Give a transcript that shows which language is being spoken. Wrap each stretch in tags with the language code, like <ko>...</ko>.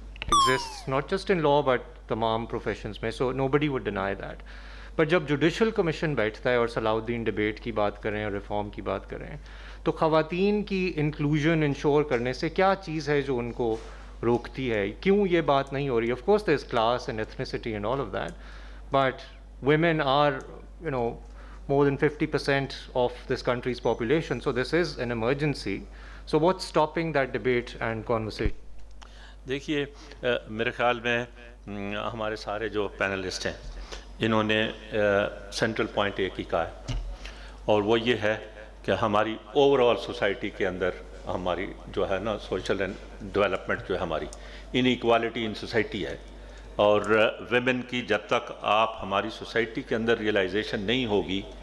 <en>exists not just in law but</en> <ur>tamam professions mein,</ur> <en>so nobody would deny that. But</en> <ur>جب judicial commission بیٹھتا ہے اور صلاح الدین debate کی بات کریں اور ریفارم کی بات کریں تو خواتین کی انکلوژن انشور کرنے سے کیا چیز ہے جو ان کو روکتی ہے؟ کیوں یہ بات نہیں ہو رہی؟</ur> <en>Of course there is class and ethnicity and all of that, but women are, more than 50% of this country's population, so this is an emergency. So what's stopping that debate and conversation?</en> <ur>دیکھیے میرے خیال میں ہمارے سارے جو panellist ہیں انہوں نے سینٹرل پوائنٹ ایک ہی کہا ہے, اور وہ یہ ہے کہ ہماری اوور آل سوسائٹی کے اندر ہماری جو ہے نا</ur> <en>social and development</en> <ur>جو ہے ہماری</ur> <en>inequality in society</en> <ur>ہے, اور ویمن کی جب تک آپ ہماری سوسائٹی کے اندر ریئلائزیشن نہیں ہوگی.</ur>